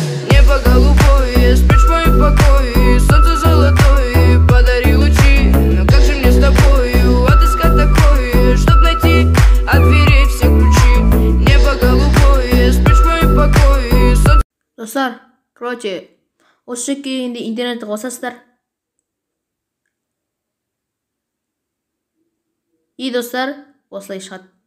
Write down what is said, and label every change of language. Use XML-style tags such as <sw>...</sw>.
<ru>Небо голубое, спишь в моем покое, солнце золотое, подари лучи. Но как же мне с тобою отыскать такое, чтоб найти от дверей все ключи? Небо голубое, спишь в моем покое, солнце...</ru> <uz>Dostlar, короче, o'sha endi internetga qosasizlar. Dostlar, oshlay chiqadi.</uz>